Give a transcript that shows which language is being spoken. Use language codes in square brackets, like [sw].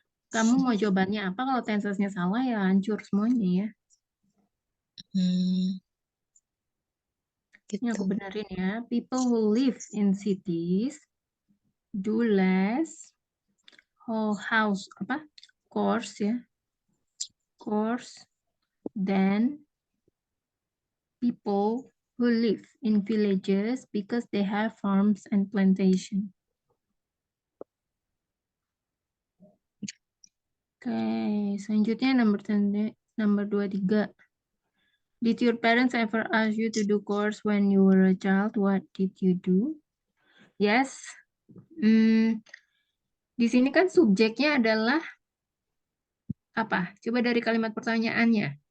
[id] Kamu mau jawabannya apa? Kalau tensesnya salah ya hancur semuanya ya. Hmm, Ini aku gitu. benerin ya. [en] People who live in cities do less house apa? Course ya. Course than people who live in villages because they have farms and plantation. [id] Oke, selanjutnya nomor 23. [en] Did your parents ever ask you to do chores when you were a child? What did you do? Yes. [id] Di sini kan subjeknya adalah apa? Coba dari kalimat pertanyaannya.